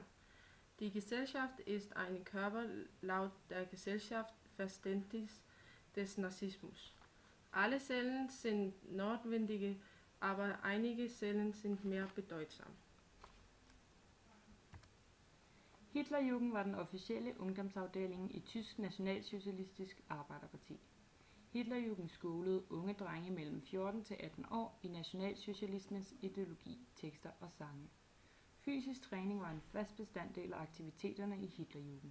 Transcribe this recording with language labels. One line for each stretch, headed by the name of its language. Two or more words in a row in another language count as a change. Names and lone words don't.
German: Die Gesellschaft ist ein Körper laut der Gesellschaftsverständnis des Nazismus. Alle Zellen sind notwendige, aber einige Zellen sind mehr bedeutsam.
Danish: Hitlerjugend var den officielle ungdomsafdeling i Tysk Nationalsocialistisk Arbejderparti. Hitlerjugend skolede unge drenge mellem 14 til 18 år i nationalsocialismens ideologi, tekster og sange. Fysisk træning var en fast bestanddel af aktiviteterne i Hitlerjugend.